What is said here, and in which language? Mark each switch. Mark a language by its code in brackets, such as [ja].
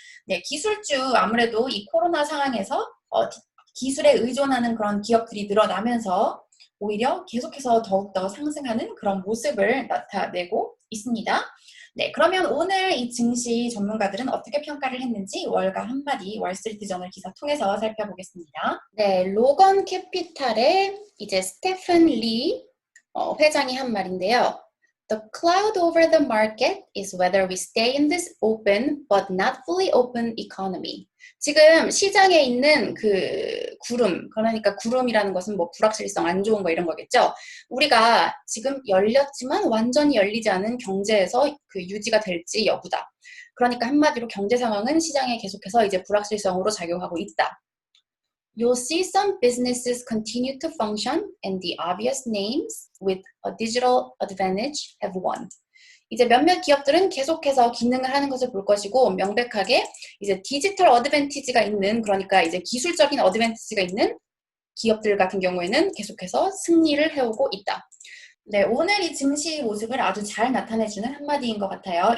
[ko] 네, 기술주 아무래도 이 코로나 상황에서 기술에 의존하는 그런 기업들이 늘어나면서 오히려 계속해서 더욱더 상승하는 그런 모습을 나타내고 있습니다. 네, 그러면 오늘 이 증시 전문가들은 어떻게 평가를 했는지 월가 한마디 월스트리트 저널 기사 통해서 살펴보겠습니다. 네, 로건 캐피탈의 이제 스테픈 리 회장이 한 말인데요. [en] The cloud over the market is whether we stay in this open but not fully open economy. [ko] 지금 시장에 있는 그 구름, 그러니까 구름이라는 것은 뭐 불확실성, 안 좋은 거 이런 거겠죠. 우리가 지금 열렸지만 완전히 열리지 않은 경제에서 그 유지가 될지 여부다. 그러니까 한마디로 경제 상황은 시장에 계속해서 이제 불확실성으로 작용하고 있다. [en] You'll see some businesses continue to function and the obvious names with a digital advantage have won. [ko] 이제 몇몇 기업들은 계속해서 기능을 하는 것을 볼 것이고 명백하게 이제 디지털 어드밴티지가 있는, 그러니까 이제 기술적인 어드밴티지가 있는 기업들 같은 경우에는 계속해서 승리를 해오고 있다. 네, 오늘 이 증시 모습을 아주 잘 나타내주는 한마디인 것 같아요.